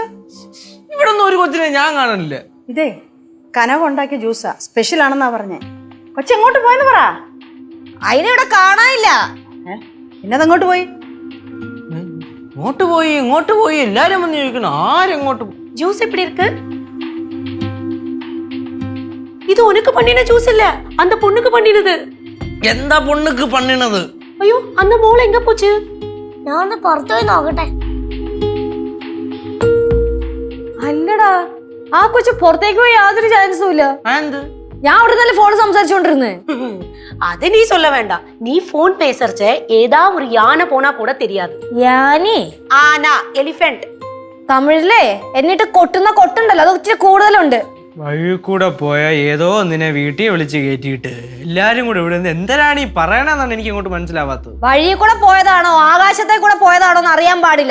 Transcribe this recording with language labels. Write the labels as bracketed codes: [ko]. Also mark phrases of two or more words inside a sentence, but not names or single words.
[ml] ഇവിടെ ഒന്നും ഒരു കൊച്ചിനെ ഞാൻ കാണാനില്ല. ഇതേ കനക ഉണ്ടാക്കിയ ജ്യൂസാ, സ്പെഷ്യൽ ആണെന്നാ പറഞ്ഞേ. കൊച്ചി എങ്ങോട്ട് പോയെന്ന് പറ. അതിനിവിടെ കാണാനില്ല. പിന്നതെങ്ങോട്ട് പോയി? ഇങ്ങോട്ട് പോയി എല്ലാരും വന്ന് ചോദിക്കണം ആരെങ്ങോട്ട് പോയി. [ta] ஜூஸ் எப்படி இருக்கு? இது உனக்கு பண்ணின ஜூஸ் இல்ல, அந்த பொண்ணுக்கு பண்ணினது. [ml] എന്താ [ta] பொண்ணுக்கு பண்ணினது? ஐயோ, அந்த മോൾ എങ്ക പോச்சு? [ml] ഞാൻ ഒന്ന് പുറത്തു പോയി നോക്കട്ടെ. അല്ലടാ, ആ കൊച്ചു പുറത്തേക്ക് പോയി യാതൊരു ചാൻസും ഇല്ല. ഞാൻ അവിടെ നല്ല ഫോൺ സംസാരിച്ചോണ്ടിരുന്നേ. [ta] அது நீ சொல்ல வேண்டாம். நீ போன் பேசறச்ச ஏதா ஒரு யானை போனா கூட தெரியாது. [ml] യാനി? ആന, എലിഫന്റ്. തമിഴിലെ എന്നിട്ട് കൊട്ടുന്ന കൊട്ടുണ്ടല്ലോ, അത് ഇച്ചിരി കൂടുതലുണ്ട്. വഴി കൂടെ പോയ ഏതോ ഒന്നിനെ വീട്ടിൽ വിളിച്ച് കയറ്റിയിട്ട് എല്ലാരും കൂടെ ഇവിടെ നിന്ന് എന്തരാണ് ഈ പറയണെന്നാണ് എനിക്ക് ഇങ്ങോട്ട് മനസ്സിലാവാത്തത്. വഴിയിൽ കൂടെ പോയതാണോ ആകാശത്തെ കൂടെ പോയതാണോ എന്ന് അറിയാൻ പാടില്ല.